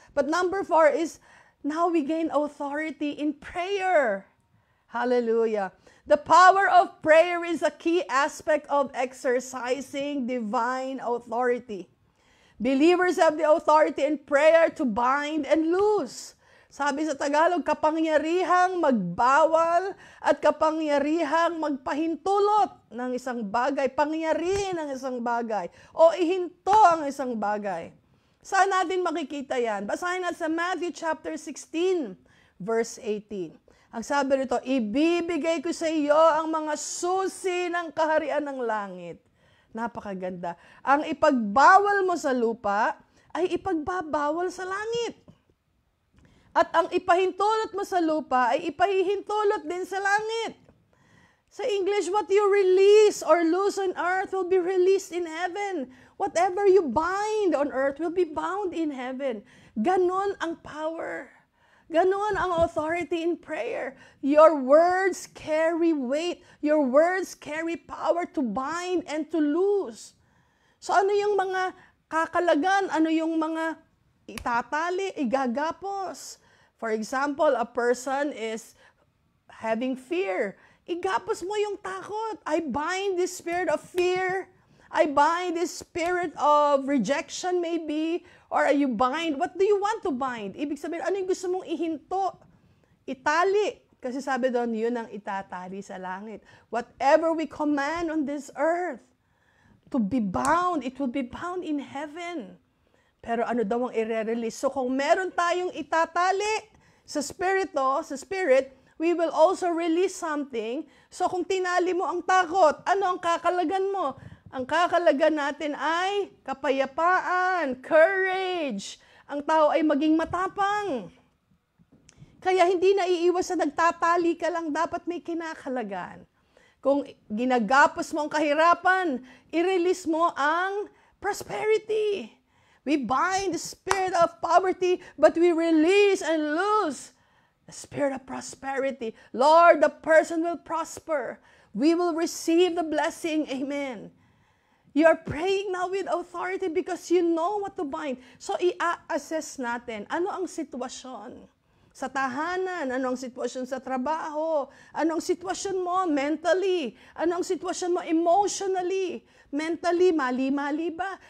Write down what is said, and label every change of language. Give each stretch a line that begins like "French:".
English: But number 4 is, now we gain authority in prayer. Hallelujah. The power of prayer is a key aspect of exercising divine authority. Believers have the authority in prayer to bind and loose.
Filipino: Sabi sa Tagalog, kapangyarihang magbawal at kapangyarihang magpahintulot ng isang bagay, pangyarihin ng isang bagay, o ihinto ang isang bagay. Saan natin makikita yan? Basahin natin sa Matthew
English: chapter 16, verse 18.
Filipino: Ang sabi rito, ibibigay ko sa iyo ang mga susi ng kaharian ng langit. Napakaganda. Ang ipagbawal mo sa lupa ay ipagbabawal sa langit. At ang ipahintulot mo sa lupa ay ipahihintulot din sa langit. Sa English,
English: what you release or loose on earth will be released in heaven. Whatever you bind on earth will be bound in heaven.
Filipino: Ganon ang power. Ganon ang
English: authority in prayer. Your words carry weight. Your words carry power to bind and to loose.
Filipino: So ano yung mga kakalagan? Ano yung mga itatali, igagapos?
English: For example, a person is having fear.
Filipino: Igapos mo yung takot.
English: I bind this spirit of fear. I bind this spirit of rejection maybe. Or you bind, what do you want to bind?
Filipino: Ibig sabihin, ano yung gusto mong ihinto? Itali. Kasi sabi doon, yun ang itatali sa langit.
English: Whatever we command on this earth to be bound, it will be bound in heaven.
Filipino: Pero ano daw ang i-release? So kung meron tayong itatali sa spirit,
English: we will also release something.
Filipino: So kung tinali mo ang takot, ano ang kakalagan mo? Ang kakalagan natin ay kapayapaan, courage, ang tao ay maging matapang. Kaya hindi naiiwas sa nagtatali ka lang, dapat may kinakalagan. Kung ginagapos mo ang kahirapan, i-release mo ang prosperity.
English: We bind the spirit of poverty, but we release and loose the spirit of prosperity. Lord, the person will prosper. We will receive the blessing. Amen. You are praying now with authority because you know what to bind.
Filipino: So, i-assess natin, ano ang sitwasyon? Sa tahanan, ano ang sitwasyon sa trabaho, ano ang sitwasyon mo mentally, ano ang sitwasyon mo emotionally, mentally, mali-mali ba?